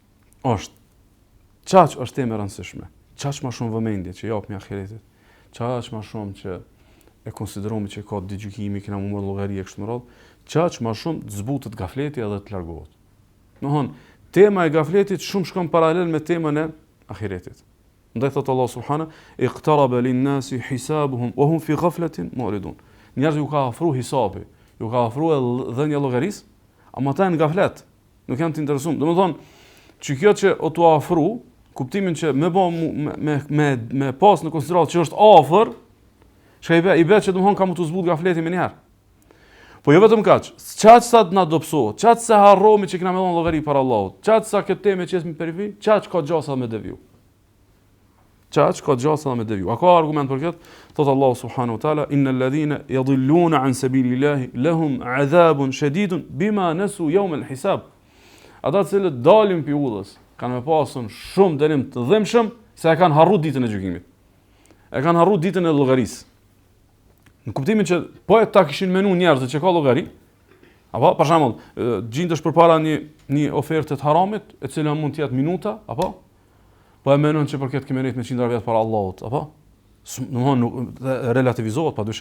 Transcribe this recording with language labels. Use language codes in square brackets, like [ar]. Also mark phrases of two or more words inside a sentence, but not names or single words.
[sq] Çaq është temë e rëndësishme. Çaq më shumë vëmendje që japim ahiretit. Çaq më shumë që e konsiderojmë që ka digjykimi, kena më marrë llogari e kështu me radhë. Çaq më shumë të zbutet gafleti edhe të largohet. Domthon, tema e gafletit shumë shkon paralel me temën e ahiretit. Ndaj thot Allah [ar] سبحانه اقترب للناس حسابهم وهم في غفلة معرضون. [sq] Njerëzit ju ka ofruar hisabi, ju ka ofruar dhënia llogarisë, ama ata në gaflet, nuk janë të interesuar. Domethënë, që kjo që o t'u ofru, kuptimin që me pas në konsiderat që është afër, çka i bë që domthon ka më të zbut gafleti më njëherë. Po jo vetëm kaq, çaq sa të na dobësohet, çaq sa harromi që kena me dhënë llogari para Allahut, çaq sa këtë temë që është në perifi, çaq ka gjasa me deviju. Çaq ka gjasa me deviju. A ka argument për këtë? Thot Allahu [ar] سبحانه وتعالى إن الذين يضلون عن سبيل الله لهم عذاب شديد بما نسوا يوم الحساب. [sq] Ata që dalin pi udhës, kanë me pasur shumë dënim të dhimbshëm se e kanë harruar ditën e gjykimit. E kanë harruar ditën e llogarisë. Në kuptimin që po e ta kishin menu njerëzit që ka llogari, apo për shembull, gjendesh përpara një oferte të haramit, e cila mund të jetë minuta, apo po e menon që për këtë kemë me 100 vjet para Allahut, apo domthonë relativizohet padyshim.